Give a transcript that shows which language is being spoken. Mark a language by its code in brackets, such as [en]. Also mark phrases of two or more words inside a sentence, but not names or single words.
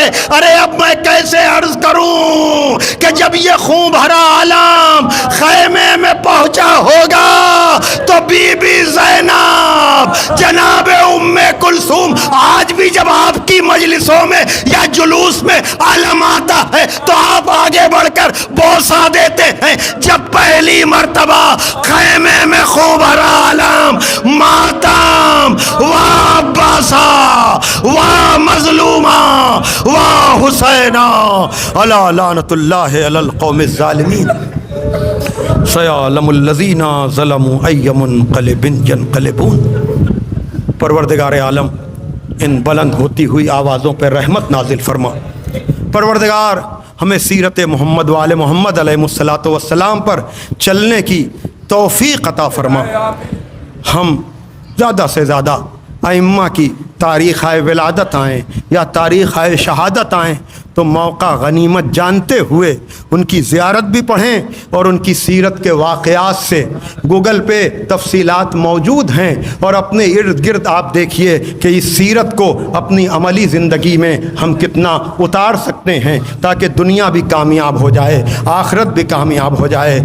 [ur] ارے اب میں کیسے عرض کروں کہ جب یہ خون بھرا علم خیمے میں پہنچا ہوگا تو بی بی زینب جناب ام کلثوم آج بھی جب آپ کی مجلسوں میں یا جلوس میں عالم آتا ہے تو آپ آگے بڑھ کر بوسہ دیتے ہیں. جب پہلی مرتبہ خیمے میں خوب ہرا عالم ماتم [ar] وا عباسا وا مظلوما وا حسینا الا لعنت اللہ علی القوم الظالمین سیعلم الذین ظلموا ای منقلب ینقلبون. [ur] پروردگار عالم ان بلند ہوتی ہوئی آوازوں پہ رحمت نازل فرما. پروردگار ہمیں سیرت محمد وآل محمد [ar] علیہ الصلاۃ والسلام [ur] پر چلنے کی توفیق عطا فرما. ہم زیادہ سے زیادہ ائمہ کی تاریخ ولادت آئیں یا تاریخ شہادت آئیں تو موقع غنیمت جانتے ہوئے ان کی زیارت بھی پڑھیں اور ان کی سیرت کے واقعات سے گوگل پہ تفصیلات موجود ہیں اور اپنے ارد گرد آپ دیکھیے کہ اس سیرت کو اپنی عملی زندگی میں ہم کتنا اتار سکتے ہیں تاکہ دنیا بھی کامیاب ہو جائے آخرت بھی کامیاب ہو جائے.